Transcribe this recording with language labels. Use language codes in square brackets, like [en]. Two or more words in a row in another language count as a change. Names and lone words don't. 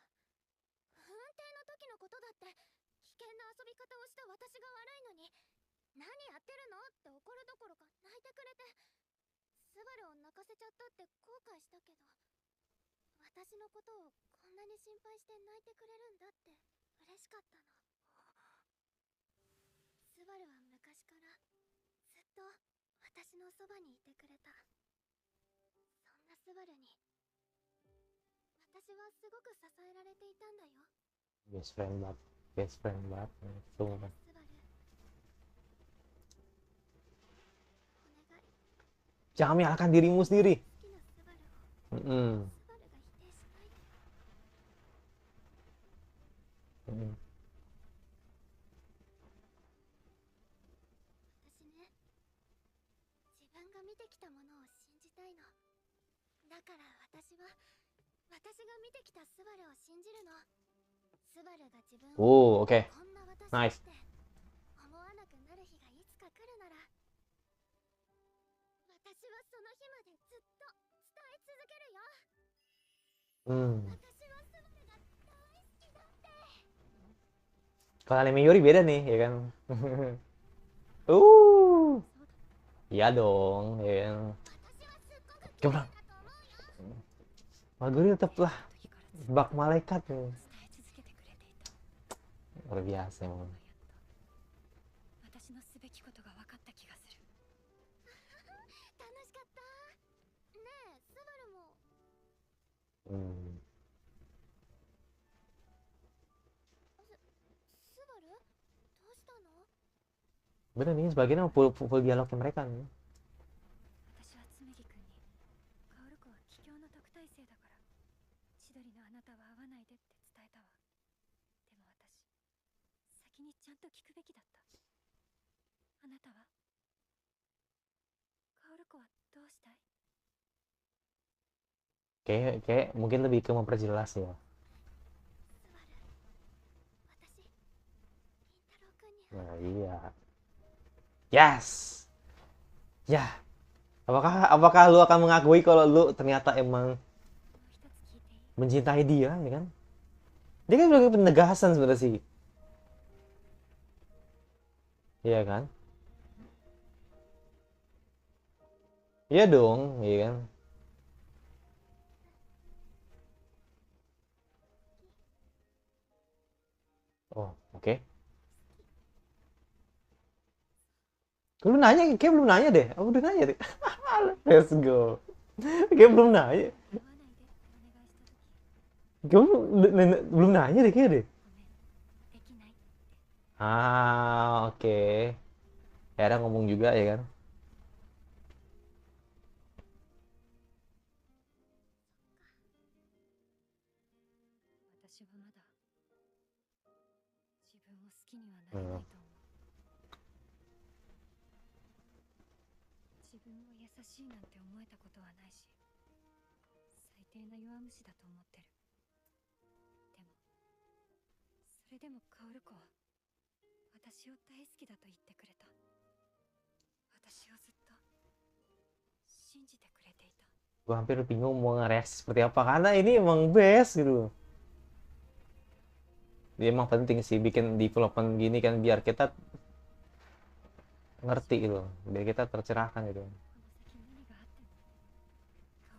[ja] 運転の時のことだって危険な遊び方をした私が悪いのに、何やってるのって怒るどころか泣いてくれて、スバルを泣かせちゃったって後悔したけど、私のことをこんなに心配して泣いてくれるんだって嬉しかったの。スバルは昔からずっと私のそばにいてくれた。そんなスバルに私はすごく支えられていたんだよ。 [en] Best friend banget, best friend banget. [id] Tuh [ja] だから [id] kan. [ja] スバル、お願い。 [id] Jangan menyalahkan dirimu sendiri. [ja] 好きなスバルを Mm-mm. スバルが否定しないで。 Mm-mm. 私ね、自分が見てきたものを信じたいの。だから私が見てきたスバルを信じるの。スバルが自分を [id] Oh, oke. [ja] こんな私 [en] Nice. [ja] って思わなくなる日がいつか来るなら、私はその日までずっと伝え続けるよ。 Hmm. 私はスバルが大好きだって。 [id] Kalau anime Yuri beda nih, ya kan? [ja] そうだ、 [id] Iya dong, ya kan? [ja] 私はすっごく綺 [id] Coba, [ja] 麗だと思うよ。 [id] Maguri tetaplah [ja] 時からずっと [id] bak malaikat nih. [ja] 伝え続けてくれていた。 [id] Luar biasa emang. [ja] やっと私のすべきことが分かった気がする。楽しかった。ねえ、スバルも。 Hmm. スバル、どうしたの？ [id] Bener nih, sebagian emang full dialognya mereka nih. [ja] 私はつむぎくんに、カオル子は帰郷の特待生だから千鳥のあなたは会わないでって伝えたわ。でも私、先にちゃんと聞くべきだった。あなたはカオル子はどうしたい？ [id] Kayak mungkin lebih ke memperjelas ya. [ja] スバル、私、リンタロウくんに [id] Nah, iya. Yes. Ya. Apakah lu akan mengakui kalau lu ternyata emang [ja] もう一つ聞いていい？ [id] mencintai dia, ya kan? Dia kan sebagai penegasan sebenarnya sih. Iya kan? Iya dong, iya kan? Oh, oke. Lu nanya, kayak belum nanya deh. Aku udah nanya deh. [en] Let's go. [id] Kayak belum nanya. [ja] 会わないでってお願いした時、 [id] Kayak belum nanya deh kayak deh. [ja] ごめん、できないって。 [id] Ah, oke. Akhirnya ngomong juga ya kan? [ja] 私はまだ自分を好きにはなれないと思う。自分を優しいなんて思えたことはないし、最低な弱虫だと思ってる。でもそれでもカオル子は私を大好きだと言ってくれた。私をずっと信じてくれていた。 [id] Gue hampir bingung mau ngereaksi seperti apa karena ini emang best gitu. Dia emang penting sih bikin development gini kan biar kita ngerti gitu, biar kita tercerahkan gitu. [ja] この先何があってもカオル子を信じ続ける。